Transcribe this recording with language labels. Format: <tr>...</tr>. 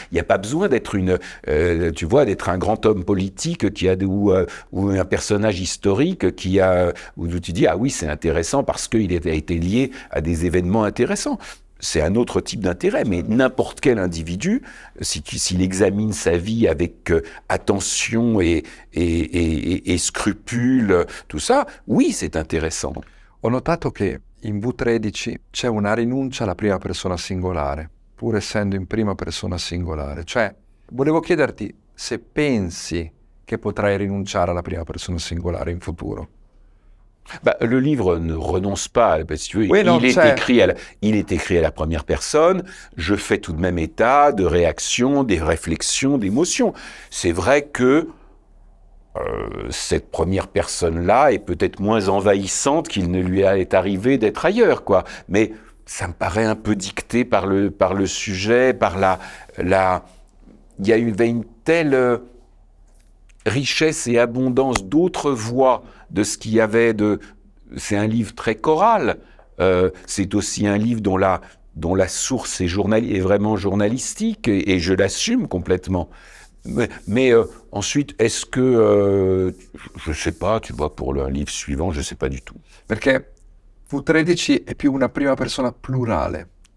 <fr>Il n'y a pas besoin d'être d'être un grand homme politique ou un personnage historique où tu dis « ah oui, c'est intéressant parce qu'il a été lié à des événements intéressants ». C'est un autre type d'intérêt, mais n'importe quel individu, s'il examine sa vie avec attention et scrupule, tout ça, oui, c'est intéressant.</fr> <it>Ho notato che in V13 c'è una rinuncia alla prima persona singolare, pur essendo in prima persona singolare. Cioè, volevo chiederti se pensi che potrai rinunciare alla prima persona singolare in futuro.</it> <fr>Le livre ne renonce pas, parce que oui, il est écrit à la première personne, je fais tout de même état de réactions, des réflexions, d'émotions. C'est vrai que cette première personne-là est peut-être moins envahissante qu'il ne lui est arrivé d'être ailleurs, quoi. Mais ça me paraît un peu dicté par le sujet, par il y a une telle richesse et abondance d'autres voix de ce qu'il y avait c'est un livre très choral, c'est aussi un livre dont dont la source est vraiment journalistique, et je l'assume complètement. Mais ensuite, est-ce que... je ne sais pas, tu vois, pour le livre suivant, je ne sais pas du tout.</fr> <it>Perché V13 è più una prima persona plurale.</it>